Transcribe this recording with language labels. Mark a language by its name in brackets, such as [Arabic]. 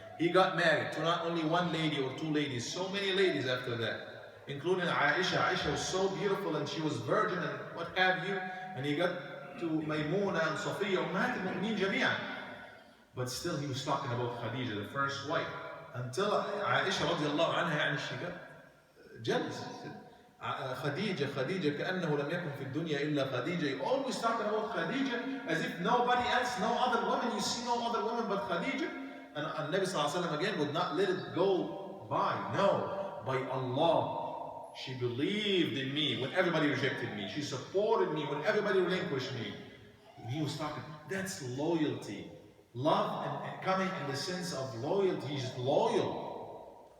[English] He got married to not only one lady or two ladies, so many ladies after that, including Aisha. Aisha was so beautiful and she was virgin and what have you. And he got to Maymuna and Safiya, [Arabic] Ummahat al-Mu'mineen jami'an. [English] But still he was talking about Khadija, the first wife. Until Aisha radiallahu anha, she got jealous. [Arabic] Khadija, كأنه لم يكن في الدنيا إلا خديجة. [English] You're always talking about Khadija as if nobody else, no other woman, you see no other woman but Khadija. And Nabi Sallallahu Alaihi Wasallam again would not let it go by. No, by Allah. She believed in me when everybody rejected me. She supported me when everybody relinquished me. And he was talking, that's loyalty. Love and coming in the sense of loyalty. He's loyal.